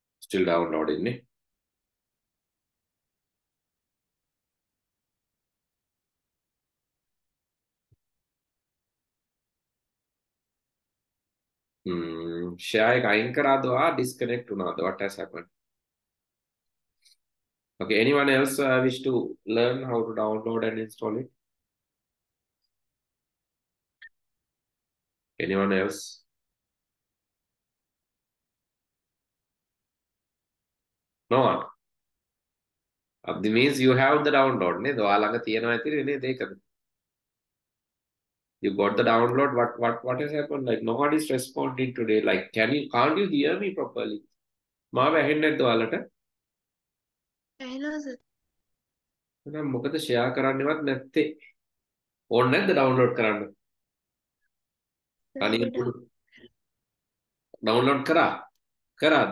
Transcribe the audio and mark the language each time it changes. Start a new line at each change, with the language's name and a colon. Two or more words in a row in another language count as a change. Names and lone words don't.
English: Still downloading it.
Sinhala: Share එක අයින් කරාදවා disconnect වුණාද?
English: What has happened? Okay, anyone else wish to learn how to download and install it? Anyone else? No one. That means you have the download.
Sinhala: Ne? ඔයාලඟ තියෙනවා ඇතිනේ නේද ඒකද?
English: You got the download. What has happened? Like nobody is responding today. Like can't you hear me properly?
Sinhala: මාව ඇහෙන්නේ නැද්ද ඔයාලට? ඇහෙනවා සර්. එහෙනම් මොකද share කරන්නවත් නැත්තේ? ඕනේ නැද්ද download කරන්න? අනිත් download කරාද?